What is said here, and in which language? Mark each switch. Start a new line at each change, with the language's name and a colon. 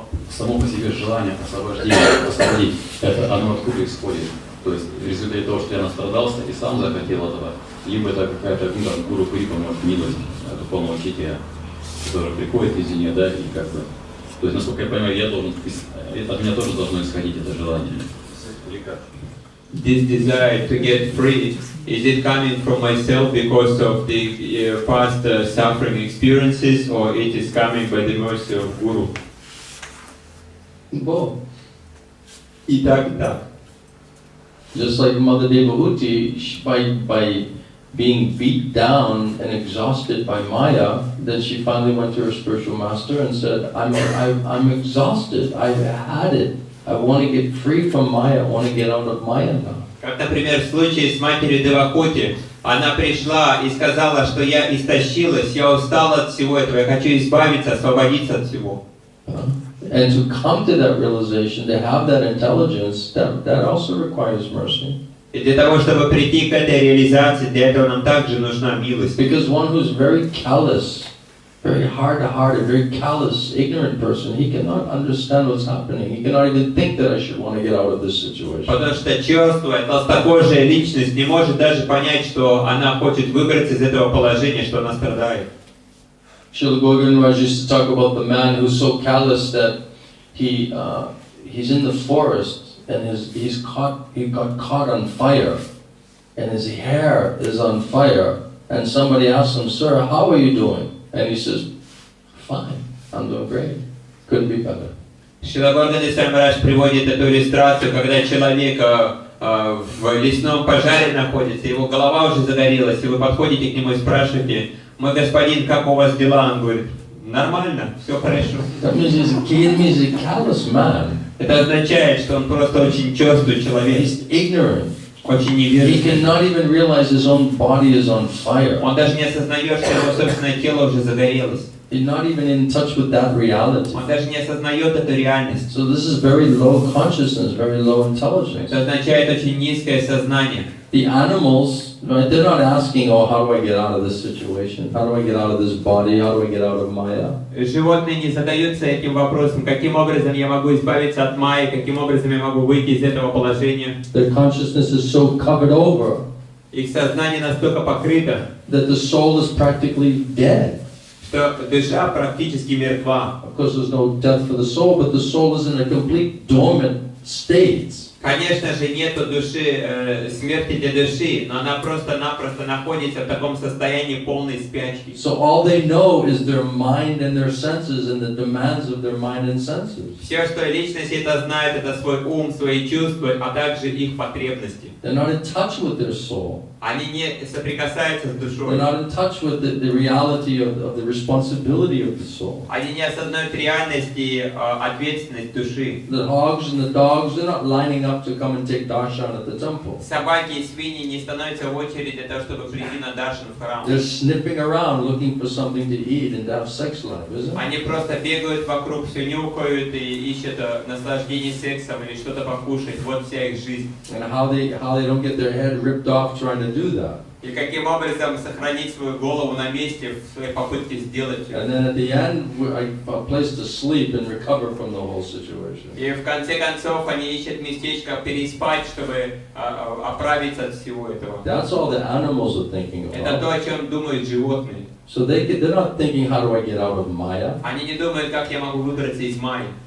Russian: Само по себе желание освободить, это оно откуда исходит? То есть в результате того, что я настрадался и сам захотел этого, либо это какая-то гуру Крипа, может, милость духовного учителя, который приходит извне, да, и как бы. То есть, насколько я понимаю, от меня тоже должно исходить это желание.
English: This desire to get free, is it coming from myself because of the past suffering experiences, or it is coming by the mercy of Guru? Both.
Russian: И так, и так.
English: Just like Mother Devahuti, by being beat down and exhausted by Maya, then she finally went to her spiritual master and said, I'm exhausted, I've had it. I want to get free from Maya, I want to get out of Maya now.
Russian: Как, например, в случае с матерью Девахути, она пришла и сказала, что я истощилась, я устала от всего этого, я хочу избавиться, освободиться от всего.
English: And to come to that realization, to have that intelligence, that also requires mercy.
Russian: И для того, чтобы прийти к этой реализации, для этого нам также нужна милость.
English: Because one who's very callous, very hard-hearted, very callous, ignorant person, he cannot understand what's happening. He cannot even think that I should want to get out of this situation.
Russian: Потому что черствая, толстокожая личность не может даже понять, что она хочет выбраться из этого положения, что она страдает.
English: Srila Govinda Maharaj used to talk about the man who's so callous that he's in the forest and he got caught on fire, and his hair is on fire, and somebody asks him, "Sir, how are you doing?" And he says, "Fine, I'm doing great. Couldn't be better."
Russian: Шрила Гоvinda Маharaj приводит эту иллюстрацию, когда человек в лесном пожаре находится, его голова уже загорелась, и вы подходите к нему и спрашиваете: "Мой господин, как у вас дела?" Он говорит: "Нормально, все хорошо."
English: That means he's a callous man.
Russian: Это означает, что он просто очень черствый человек.
English: He's ignorant.
Russian: Очень
English: He
Russian: невежественный.
English: cannot even realize his own body is on fire.
Russian: Он даже не осознает, что его собственное тело уже загорелось.
English: He's not even in touch with that reality.
Russian: Он даже не осознает эту реальность.
English: So this is very low consciousness, very low intelligence.
Russian: Это означает очень низкое сознание.
English: The animals, right, they're not asking, "Oh, how do I get out of this situation? How do I get out of this body? How do I get out of Maya?"
Russian: Животные не задаются этим вопросом, каким образом я могу избавиться от майи, каким образом я могу выйти из этого положения.
English: Their consciousness is so covered over
Russian: Их сознание настолько покрыто,
English: that the soul is practically dead.
Russian: что душа практически мертва.
English: Of course, there's no death for the soul, but the soul is in a complete dormant state.
Russian: Конечно же, нету души, смерти для души, но она просто-напросто находится в таком состоянии полной спячки.
English: So all they know is their mind and their senses and the demands of their mind and senses.
Russian: Все, что личность это знает, это свой ум, свои чувства, а также их потребности.
English: They're not in touch with their soul.
Russian: Они не соприкасаются с душой.
English: They're not in touch with the reality of the responsibility of the soul.
Russian: Они не осознают реальность и ответственность души.
English: The hogs and the dogs, they're not lining up to come and take darshan at the temple.
Russian: Собаки и свиньи не становятся в очередь для того, чтобы прийти на даршан в храм.
English: They're sniffing around looking for something to eat and to have sex life, isn't it?
Russian: Они просто бегают вокруг, все нюхают и ищут наслаждение сексом или что-то покушать. Вот вся их жизнь.
English: And how they don't get their head ripped off trying to do that.
Russian: И каким образом сохранить свою голову на месте в своей попытке сделать это.
English: And then at the end, a place to sleep and recover from the whole situation.
Russian: И в конце концов они ищут местечко переспать, чтобы оправиться от всего этого.
English: That's all the animals are thinking
Russian: Это то,
English: about.
Russian: о чем думают животные.
English: So they're not thinking, how do I get out of Maya?
Russian: Они не думают, как я могу выбраться из майи.